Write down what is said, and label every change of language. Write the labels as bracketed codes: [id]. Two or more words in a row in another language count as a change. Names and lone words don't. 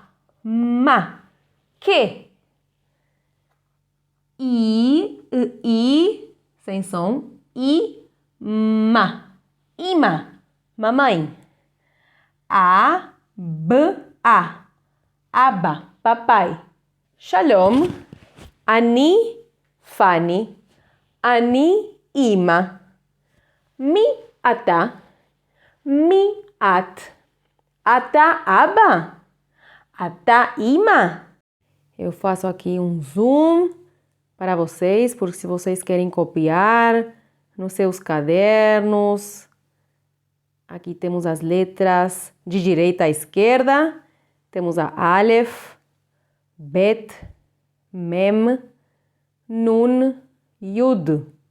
[he] Ma. Que? I. [pt] Sem som. Ma. [he] Ima. Mamãe. A. A. Aba, papai. Shalom. Ani, Fani. אני, אמא. מי, אתה. מי, את. אתה, אבא. אתה, אמא. [pt] Eu faço aqui um zoom para vocês, porque se vocês querem copiar nos seus cadernos. Aqui temos as letras de direita à esquerda. Temos a Aleph, Bet, Mem, Nun, Yud.